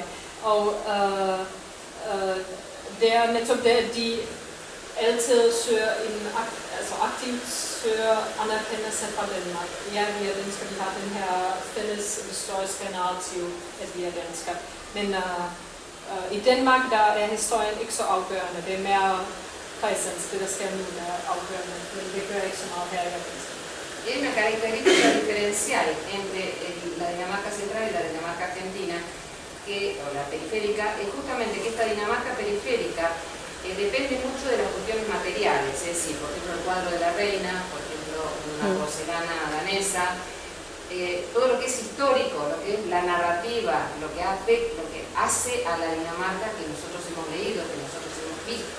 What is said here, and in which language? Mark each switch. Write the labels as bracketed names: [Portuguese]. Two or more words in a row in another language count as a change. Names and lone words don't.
[Danish] Og det er netop det, at de altid søger aktivt søger anerkendelse fra Danmark. Ja, vi er danskere, vi har den her fælles historiske narrativ, at vi er danskere. Men i Danmark, der er historien ikke så afgørende. Det er mere præsens, det der sker nu, der er afgørende. Men det gør ikke så meget her i Argentina. [Spanish] Hay una característica diferencial entre la Dinamarca central y la Dinamarca argentina, o la periférica, es justamente que esta Dinamarca periférica depende mucho de las cuestiones materiales, es decir, por ejemplo el cuadro de la reina, por ejemplo una porcelana danesa, todo lo que es histórico, lo que es la narrativa, lo que hace a la Dinamarca que nosotros hemos leído, que nosotros hemos visto.